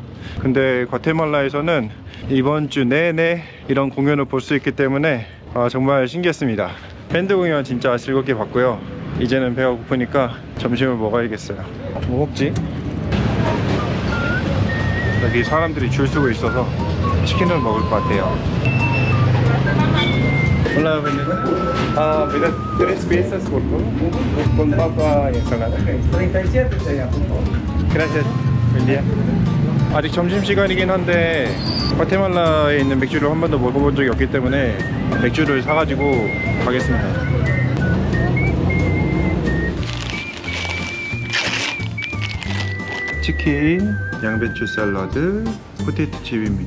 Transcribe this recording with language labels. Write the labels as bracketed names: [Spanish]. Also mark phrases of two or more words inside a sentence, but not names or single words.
[Korean] 근데 과테말라에서는 이번 주 내내 이런 공연을 볼 수 있기 때문에 정말 신기했습니다. 밴드 공연 진짜 즐겁게 봤고요. 이제는 배가 고프니까 점심을 먹어야겠어요. 뭐 먹지? 여기 사람들이 줄 서고 있어서 치킨을 먹을 것 같아요. [Spanish] Hola, me das 3 piezas por favor, con papa y ensalada. 37 sería, por favor. Gracias. Buen día. [Korean] 아직 점심시간이긴 한데 과테말라에 있는 맥주를 한 번도 먹어본 적이 없기 때문에 맥주를 사가지고 가겠습니다. 치킨, 양배추 샐러드, 포테이토 칩입니다.